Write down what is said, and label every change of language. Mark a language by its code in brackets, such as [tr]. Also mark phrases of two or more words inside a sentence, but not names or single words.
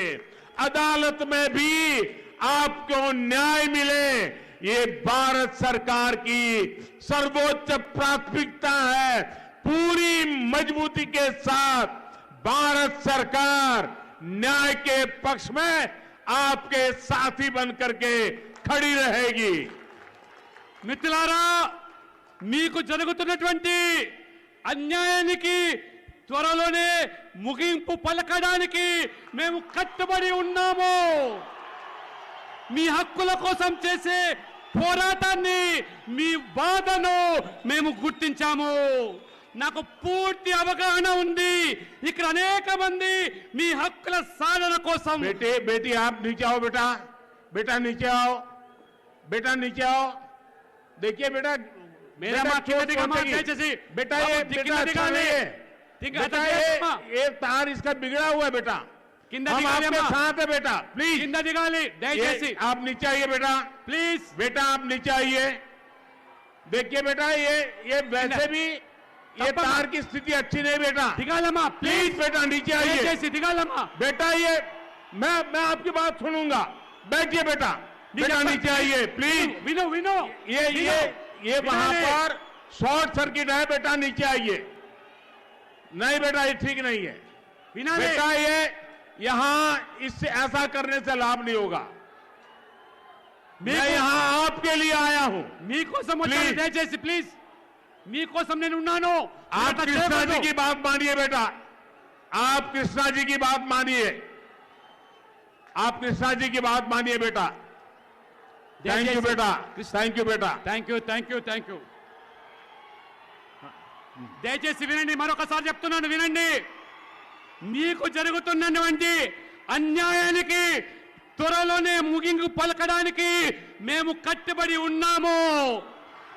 [hi] अदालत में भी आपको न्याय मिले, ये भारत सरकार की सर्वोच्च प्राथमिकता है। पूरी मजबूती के साथ भारत सरकार न्याय के पक्ष में आपके साथी बनकर के खड़ी रहेगी। [te] మిత్రులారా, మీకు జరుగుతున్నటువంటి అన్యాయానికి త్వరలోనే ముగింపు పలకడానికి మేము కట్టుబడి ఉన్నాము. మీ హక్కుల కోసం చేసే పోరాటాన్ని, మీ బాధను మేము గుర్తించాము. నాకు పూర్తి అవగాహన ఉంది. ఇక్కడ అనేక మంది మీ హక్కుల సాధన కోసం. [hi] बेटी आप नीचे आओ, बेटा नीचे आओ, बेटा नीचे आओ। देखिए बेटा, मेरा मां [te] किंద దిగమా దయచేసి. [hi] बेटा ये बेटा ये तार इसका बिगड़ा हुआ है बेटा, [te] किंद [hi] हम [te] दिगाली [hi] आपके अम्मा. साथ है बेटा, प्लीज [te] కింద దిగాలి దయచేసి. [hi] आप नीचे आइए बेटा, [te] ప్లీజ్. [hi] बेटा आप नीचे आइए। देखिए बेटा, ये वैसे भी ये [te] तप्पा [hi] तार की स्थिति अच्छी नहीं बेटा, [te] దిగాలమ్మా [hi] प्लीज बेटा नीचे आइए। [te] దయచేసి దిగాలమ్మా. [hi] बेटा ये मैं आपकी बात सुनूंगा, बैठिए बेटा, बेटा नीचे आइए प्लीज। [te] విను విను. [hi] ये वहां पर शॉर्ट सर्किट है बेटा, नीचे आइए। नहीं बेटा ये ठीक नहीं है [te] వినాలి. [hi] बेटा, ये यहां इससे ऐसा करने से लाभ नहीं होगा। मैं यहां आपके लिए आया हूं। [te] మీకోసం వచ్చాను Please. దయచేసి ప్లీజ్. మీకోసం నేను ఉన్నాను. [hi] आप कृष्णा जी की बात मानिए बेटा, आप कृष्णा जी की बात मानिए, आप कृष्णा जी की बात मानिए बेटा। [en] thank you [hi] बेटा, [en] thank you [hi] बेटा। [en] thank you. [te] దయచేసి వినండి, మరొకసారి చెప్తున్నాను వినండి. మీకు జరుగుతున్నటువంటి అన్యాయానికి త్వరలోనే ముగింపు పలకడానికి మేము కట్టుబడి ఉన్నాము.